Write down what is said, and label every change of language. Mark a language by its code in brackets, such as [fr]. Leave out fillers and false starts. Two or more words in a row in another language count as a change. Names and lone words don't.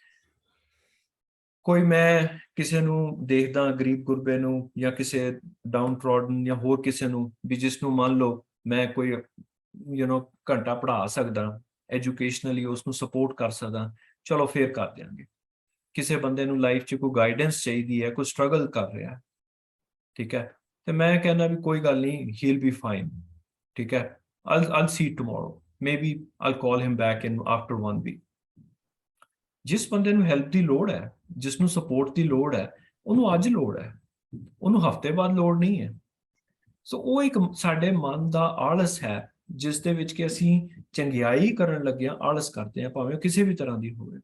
[pa] ਕੋਈ ਮੈਂ ਕਿਸੇ ਨੂੰ ਦੇਖਦਾ ਗਰੀਬ ਗੁਰਬੇ ਨੂੰ ਜਾਂ ਕਿਸੇ [en] down trodden [pa] ਜਾਂ ਹੋਰ ਕਿਸੇ ਨੂੰ ਵੀ ਜਿਸ ਨੂੰ ਮੰਨ ਲਓ ਮੈਂ ਕੋਈ ਘੰਟਾ ਪੜ੍ਹਾ ਸਕਦਾ, ਐਜੂਕੇਸ਼ਨਲੀ ਉਸ ਨੂੰ ਸਪੋਰਟ ਕਰ ਸਕਦਾ, ਚਲੋ ਫੇਰ ਕਰ ਦਿਆਂਗੇ। ਕਿਸੇ ਬੰਦੇ ਨੂੰ ਲਾਈਫ 'ਚ ਕੋਈ ਗਾਈਡੈਂਸ ਚਾਹੀਦੀ ਹੈ, ਕੋਈ ਸਟਰਗਲ ਕਰ ਰਿਹਾ, ਠੀਕ ਹੈ, ਤੇ ਮੈਂ ਕਹਿੰਦਾ ਵੀ ਕੋਈ ਗੱਲ ਨਹੀਂ, [en] he'll be fine, [pa] ਠੀਕ ਹੈ, [en] I'll see tomorrow, maybe I'll call him back in after 1 week. [pa] ਜਿਸ ਬੰਦੇ ਨੂੰ ਹੈਲਪ ਦੀ ਲੋੜ ਹੈ, ਜਿਸ ਨੂੰ ਸਪੋਰਟ ਦੀ ਲੋੜ ਹੈ, ਉਹਨੂੰ ਅੱਜ ਲੋੜ ਹੈ, ਉਹਨੂੰ ਹਫ਼ਤੇ ਬਾਅਦ ਲੋੜ ਨਹੀਂ ਹੈ। ਸੋ ਉਹ ਇੱਕ ਸਾਡੇ ਮਨ ਦਾ ਆਲਸ ਹੈ, ਜਿਸ ਦੇ ਵਿੱਚ ਕਿ ਅਸੀਂ ਚੰਗਿਆਈ ਕਰਨ ਲੱਗਿਆਂ ਆਲਸ ਕਰਦੇ ਹਾਂ, ਭਾਵੇਂ ਕਿਸੇ ਵੀ ਤਰ੍ਹਾਂ ਦੀ ਹੋਵੇ।